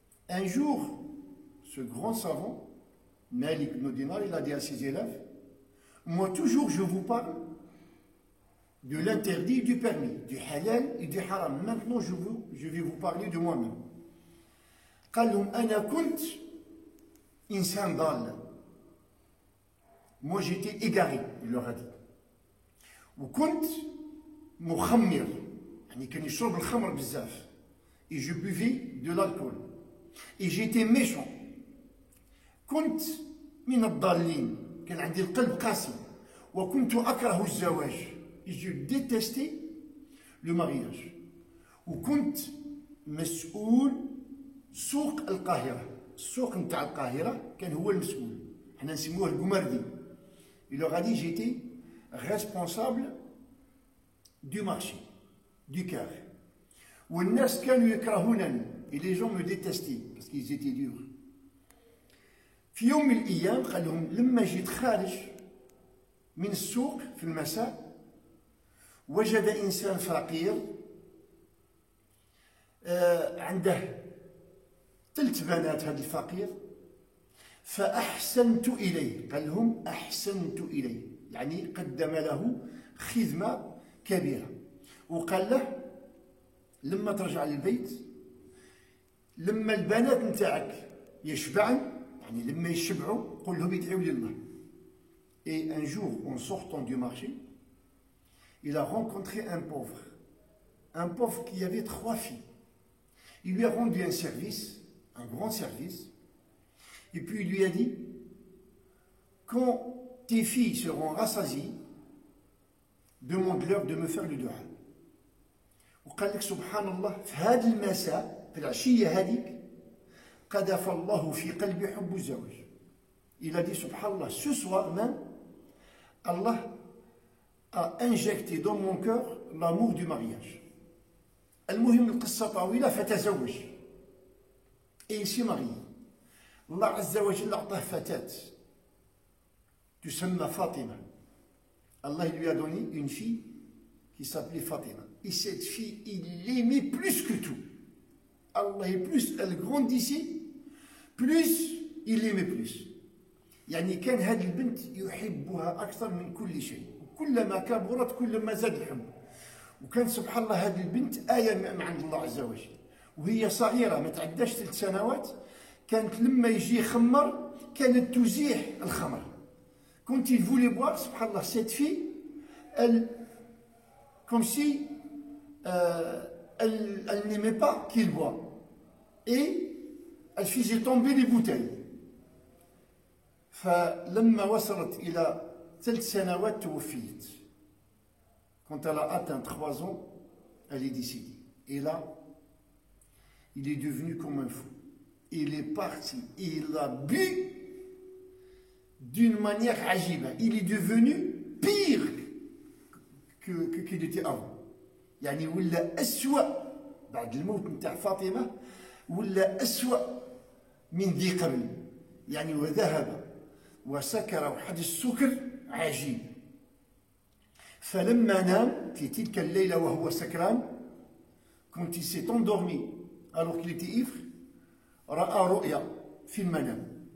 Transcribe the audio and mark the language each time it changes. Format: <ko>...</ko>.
<fr>Un jour, ce grand savant, Malik ibn Dinar, il a dit à ses élèves: moi toujours je vous parle de l'interdit et du permis, du halal et du haram. Maintenant je vais vous parler de moi-même.</fr> <ar>قال لهم أنا كنت إنسان ضال.</ar> <fr>Moi j'étais égaré, il leur a dit.</fr> <ar>وكنت مخمر، يعني كان يشرب الخمر بزاف.</ar> <fr>Et je buvais de l'alcool. Et j'étais méchant.</fr> <ar>كنت من الضالين، كان عندي القلب قاسي. وكنت أكره الزواج.</ar> <fr>Et je détestais le mariage.</fr> <ar>وكنت مسؤول سوق القاهرة. السوق نتاع القاهرة كان هو المسؤول. حنا نسموه القمردي.</ar> <fr>Il leur a dit: j'étais responsable du marché, du cœur.</fr> <ar>والناس كانوا يكرهونني.</ar> <fr>Et les gens me détestaient parce qu'ils étaient durs.</fr> <ar>في يوم من الأيام قال لهم: لما جيت خارج من السوق في المساء وجد إنسان فقير عنده 3 بنات. هذا الفقير فأحسنت إليه. قال لهم: أحسنت إليه، يعني قدم له خدمة كبيرة. وقال له لما ترجع للبيت، لما البنات نتاعك يشبعن، يعني لما يشبعوا قل لهم يدعوا لله.</ar> <fr>Et un jour, en sortant du marché, il a rencontré un pauvre qui avait 3 filles. Il lui a rendu un service, un grand service, et puis il lui a dit, quand tes filles seront rassasiées, demande-leur de me faire le dua.</fr> <ar>وقال لك سبحان الله في هذا المساء في العشية هذيك قذف الله في قلبي حب الزواج.</ar> <fr>Il a dit</fr> <ar>سبحان الله,</ar> <fr>ce soir même, Allah a injecté dans mon cœur l'amour du mariage.</fr> <ar>المهم القصة طويلة فتزوج.</ar> <fr>Et il s'est marié.</fr> <ar>الله عز وجل أعطاه فتاة تسمى فاطمة.</ar> <fr>Allah lui a donné une fille qui s'appelait Fatima. Et cette fille, il l'aimait plus que tout. Allah, et plus elle grandissait, plus il l'aimait plus.</fr> <ar>يعني كان هذه البنت يحبها أكثر من كل شيء. كلما كبرت كلما زاد الحب. وكان سبحان الله هذه البنت آية من عند الله عز وجل. وهي صغيرة ما تعداش 3 سنوات، كانت لما يجي يخمر كانت تزيح الخمر.</ar> <fr>Quand il voulait boire, subhanallah, cette fille, elle, comme si elle n'aimait pas qu'il boit. Et elle faisait tomber les bouteilles.</fr> <ar>فلما وصلت إلى 3 سنوات توفيت.</ar> <fr>Quand elle a atteint 3 ans, elle est décédée. Et là, il est devenu comme un fou. Il est parti, il a bu d'une manière ajiba. Il est devenu pire qu'il était avant.</fr> <ar>يعني ولا أسوأ بعد الموت نتاع فاطمة، ولا أسوأ من ذي قبل. يعني وذهب وسكر وحد السكر عجيب. فلما نام في تلك الليلة وهو سكران،</ar> <fr>quand il s'est endormi alors qu'il était ivre،</fr> <ar>رأى رؤيا في المنام.</ar>